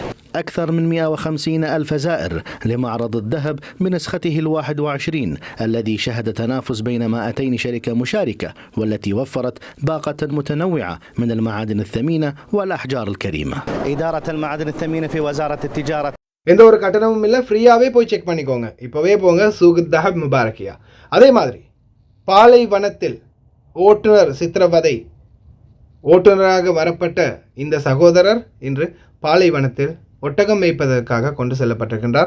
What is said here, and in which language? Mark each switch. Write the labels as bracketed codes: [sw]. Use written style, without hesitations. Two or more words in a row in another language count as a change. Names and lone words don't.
[ar] أكثر من 150 ألف زائر لمعرض الذهب بنسخته 21 الذي شهد تنافس بين 200 شركة مشاركة، والتي وفرت باقة متنوعة من المعادن الثمينة والأحجار الكريمة. إدارة المعادن الثمينة في وزارة التجارة. [ta] எந்த ஒரு கட்டணமும் இல்லை, ஃப்ரீயாகவே போய் செக் பண்ணிக்கோங்க. இப்போவே போங்க சூக் தஹப் முபாரக்கியா. அதே மாதிரி பாலைவனத்தில் ஓட்டுநர் சித்திரவதை, ஓட்டுநராக வரப்பட்ட இந்த சகோதரர் இன்று பாலைவனத்தில் ஒட்டகம் மேய்ப்பதற்காக கொண்டு செல்லப்பட்டிருக்கின்றார்.